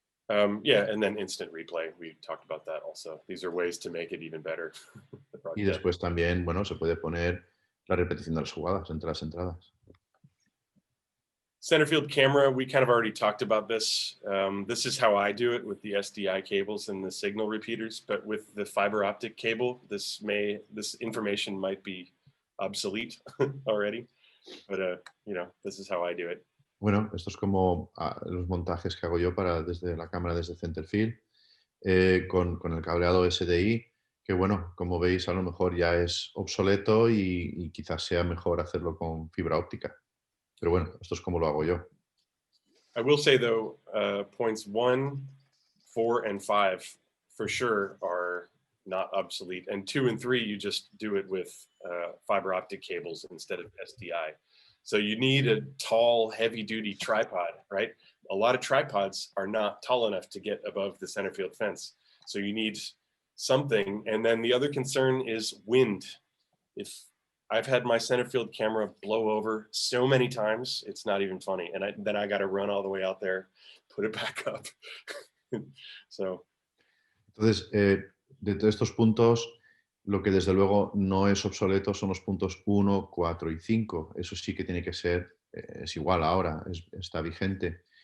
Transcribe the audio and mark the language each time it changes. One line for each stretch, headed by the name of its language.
English: Yeah, and then instant replay. We talked about that also. These are ways to make it even better.
Spanish: Y después también, se puede poner la repetición de las jugadas entre las entradas.
English: Center field camera, we kind of already talked about this. This is how I do it with the SDI cables and the signal repeaters, but with the fiber optic cable, this information might be obsolete already, but this is how I do it.
Spanish: Bueno, esto es como los montajes que hago yo desde la cámara, desde center field, con el cableado SDI, que como veis a lo mejor ya es obsoleto y quizás sea mejor hacerlo con fibra óptica. Pero bueno, esto es como lo hago yo.
English: I will say though, points 1, 4, and 5 for sure are not obsolete, and 2 and 3 you just do it with fiber optic cables instead of SDI. So you need a tall, heavy-duty tripod, right? A lot of tripods are not tall enough to get above the center field fence. So you need something. And then the other concern is wind. If I've had my center field camera blow over so many times, it's not even funny. And then I got to run all the way out there, put it back up.
Spanish: Entonces, de estos puntos, lo que desde luego no es obsoleto son los puntos 1, 4 y 5. Eso sí que tiene que ser, es igual ahora, está vigente.